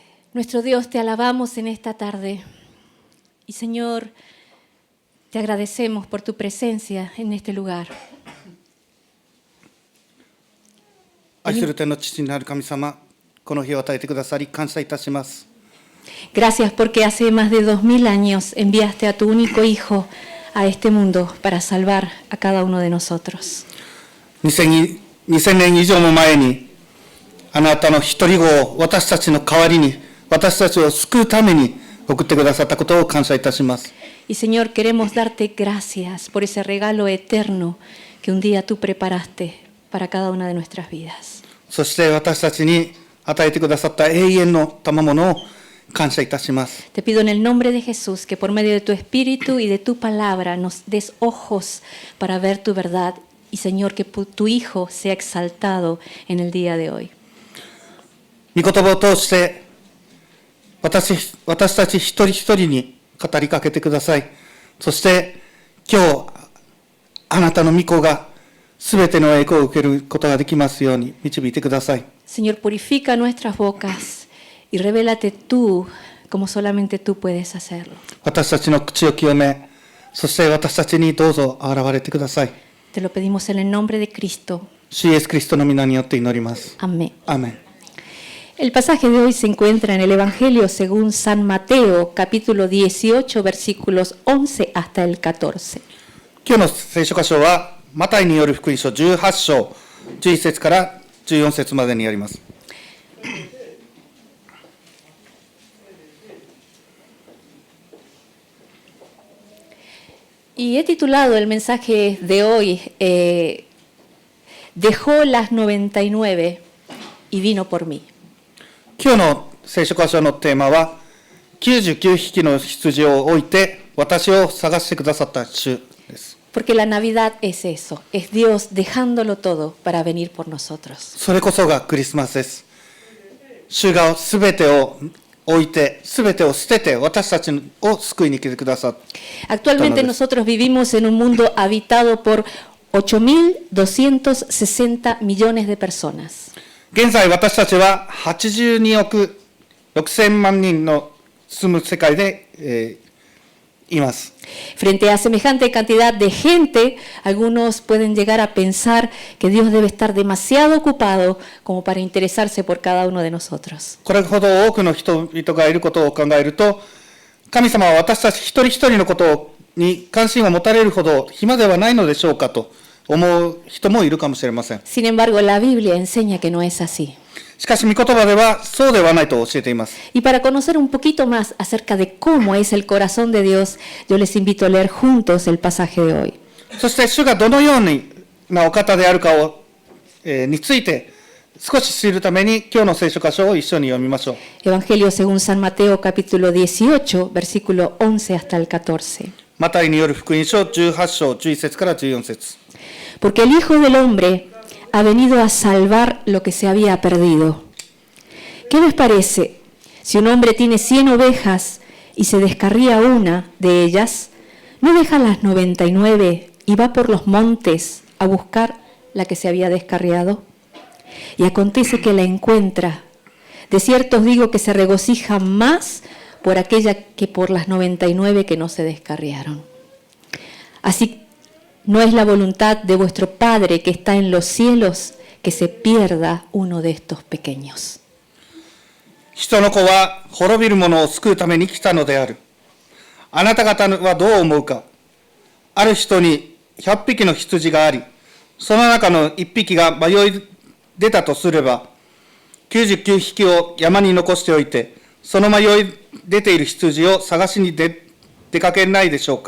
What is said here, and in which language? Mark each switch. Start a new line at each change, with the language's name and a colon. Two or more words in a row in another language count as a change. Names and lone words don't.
Spanish: Nuestro Dios, te alabamos en esta tarde. Y Señor, te agradecemos por tu presencia en este lugar.
Japanese: 愛する天の父なる神様、この日を与えてくださり感謝いたします。
Spanish: Gracias porque hace más de 2000 años enviaste a tu único Hijo a este mundo para salvar a cada uno de nosotros.
Japanese: 2000 年以上も前に、あなたの一人子を私たちの代わりに、私たちを救うために送ってくださったことを感謝いたします。
Spanish: Y Señor, queremos darte gracias por ese regalo eterno que un día tú preparaste para cada una de nuestras vidas.
Japanese: そして私たちに与えてくださった永遠の賜物を感謝いたします。
Spanish: Te pido en el nombre de Jesús que por medio de tu Espíritu y de tu palabra nos des ojos para ver tu verdad y Señor, que tu Hijo sea exaltado en el día de hoy.
Japanese: 御言葉を通して私たち一人一人に語りかけてください。そして今日あなたの御子がすべての栄光を受けることができますように導いてください。
Spanish: Señor, purifica nuestras bocas y revélate tú como solamente tú puedes hacerlo.
Japanese: 私たちの口を清め、そして私たちにどうぞ現れてください。
Spanish: Te lo pedimos en el nombre de Cristo.
Japanese: 主イエスキリストの皆によって祈ります。
Spanish: Amén.
Japanese: アーメン。
Spanish: El pasaje de hoy se encuentra en el Evangelio según San Mateo, capítulo 18, versículos 11 hasta el 14.
Japanese: 今日の聖書箇所はマタイによる福音書18章11節から14節までにあります。
Spanish: Y he titulado el mensaje de hoy, Dejó las 99 y vino por mí.
Japanese: 今日の聖書箇所のテーマは99匹の羊を置いて私を探してくださった主です。
Spanish: Porque la Navidad es eso, es Dios dejándolo todo para venir por nosotros.
Japanese: それこそがクリスマスです。主がすべてを置いて、すべてを捨てて私たちを救いに来てくださった。
Spanish: Actualmente nosotros vivimos en un mundo habitado por 8.260 millones de personas.
Japanese: 現在私たちは82億6000万人の住む世界で、います。
Spanish: Frente a semejante cantidad de gente, algunos pueden llegar a pensar que Dios debe estar demasiado ocupado como para interesarse por cada uno de nosotros.
Japanese: これほど多くの人々がいることを考えると、神様は私たち一人一人のことに関心を持たれるほど暇ではないのでしょうかと思う人もいるかもしれません。
Spanish: Sin embargo, la Biblia enseña que no es así.
Japanese: しかし、御言葉ではそうではないと教えています。
Spanish: Y para conocer un poquito más acerca de cómo es el corazón de Dios, yo les invito a leer juntos el pasaje de hoy.
Japanese: そして、主がどのようなお方であるかを、について少し知るために、今日の聖書箇所を一緒に読みましょう。
Spanish: Evangelio según San Mateo, capítulo 18, versículo 11 hasta el 14.
Japanese: マタイによる福音書18章11節から14節。
Spanish: Porque el Hijo del Hombre ha venido a salvar lo que se había perdido. ¿Qué les parece? Si un hombre tiene 100 ovejas y se descarría una de ellas, ¿no deja las 99 y va por los montes a buscar la que se había descarriado? Y acontece que la encuentra. De cierto os digo que se regocija más por aquella que por las 99 que no se descarriaron. Así no es la voluntad de vuestro Padre que está en los cielos que se pierda uno de estos pequeños.
Japanese: 人の子は滅びる者を救うために来たのである。あなた方はどう思うか。ある人に100匹の羊があり、その中の1匹が迷い出たとすれば、99匹を山に残しておいて、その迷い出ている羊を探しに出かけないでしょうか。